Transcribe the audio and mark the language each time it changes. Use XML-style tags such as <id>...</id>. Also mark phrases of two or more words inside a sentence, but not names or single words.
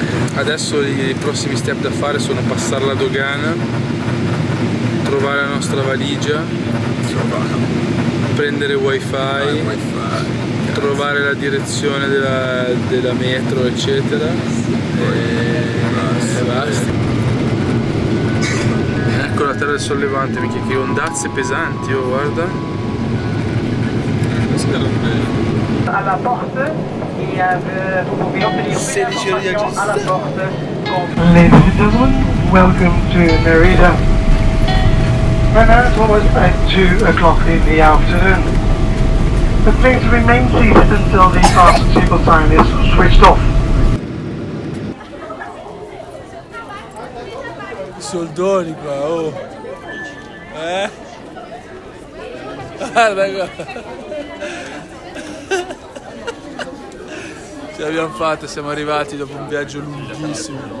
<it>Adesso i prossimi step da fare sono passare la dogana, trovare la nostra valigia, prendere wifi, trovare la direzione della metro eccetera e basta. Ecco la terra del sollevante, mica che ondazze pesanti, oh guarda.</it> <fr>Alla porte, vous pouvez obtenir</fr> <it>16 ore di viaggio.</it> <fr>à la porte.</fr> <en>Ladies and gentlemen, welcome to Narita. Right now it's almost at 2 o'clock in the afternoon. But please remain seated until the fasten seatbelt sign is switched off.</en> <it>Soldoni qua, oh. Guarda qua. Ce l'abbiamo fatta, siamo arrivati dopo un viaggio lunghissimo.</it>